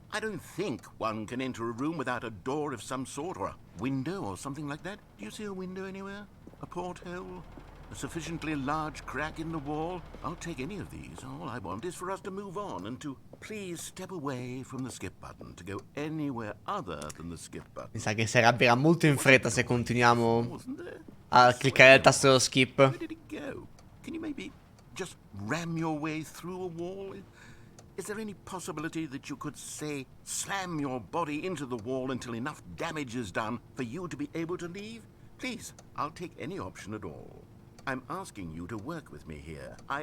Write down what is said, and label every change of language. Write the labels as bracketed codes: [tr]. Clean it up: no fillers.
[en] I don't think one can enter a room without a door of some sort, or a window or something like that. Do you see a window anywhere? A porthole? A sufficiently large crack in the wall? I'll take any of these. All I want is for us to move on and to please step away from the skip button, to go anywhere other than the skip button. [it] Mi sa che si arrabbierà molto in fretta se continuiamo [en] Wasn't there? [it] a cliccare il tasto dello skip. [en] Where did it go? Can you maybe just ram your way through a wall? Is there any possibility that you could, say, slam your body into the wall until enough damage is done for you to be able to leave? Please, I'll take any option at all. I'm asking you to work with me here.